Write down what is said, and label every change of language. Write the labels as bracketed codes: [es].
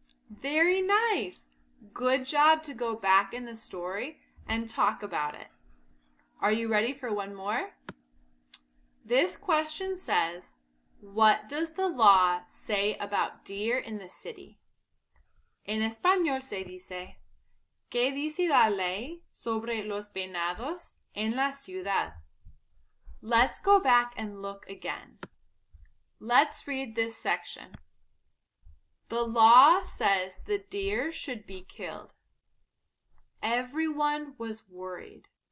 [en] Very nice. Good job to go back in the story and talk about it. Are you ready for one more? This question says, what does the law say about deer in the city? [es] En español se dice, ¿qué dice la ley sobre los venados en la ciudad? [en] Let's go back and look again. Let's read this section. The law says the deer should be killed. Everyone was worried.